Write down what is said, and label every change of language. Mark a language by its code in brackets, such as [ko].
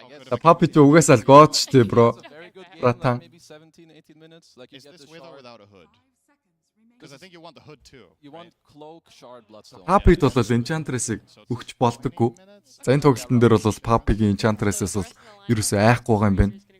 [mn] За Papi ч угаасаа л God штэ бро. Ратан. [en] Is this with or without a hood? Because I think you want the hood too. You want cloak, shard, bloodstone. [mn] Papi-д бол Enchantress-ыг өгч болдоггүй. За энэ тоглолтын дээр бол Papi-гийн Enchantress-ээс бол ерөөсөө айхгүй байгаа юм байна.